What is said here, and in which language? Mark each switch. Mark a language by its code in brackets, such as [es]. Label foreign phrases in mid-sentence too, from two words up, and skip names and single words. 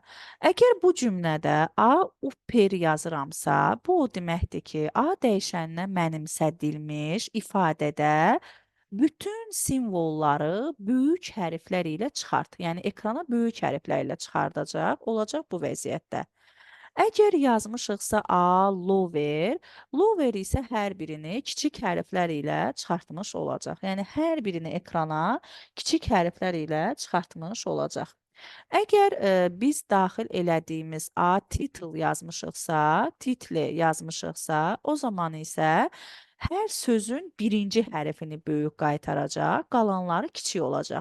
[az] Əgər bu cümlədə A upper yazıramsa, bu o deməkdir ki, A dəyişəninə mənimsədilmiş ifadədə bütün simvolları böyük hərflər ilə çıxart. Yəni ekrana böyük hərflər ilə çıxardacaq. Olacaq bu vəziyyətdə. Əgər yazmışıqsa A lover, lover isə hər birini kiçik hərflər ilə çıxartmış olacaq. Yəni hər birini ekrana kiçik hərflər ilə çıxartmış olacaq. Əgər biz daxil elədiyimiz A title yazmışıqsa, titli yazmışıqsa, o zaman isə hər sözün birinci hərfini böyük qaytaracaq, qalanları kiçik olacaq.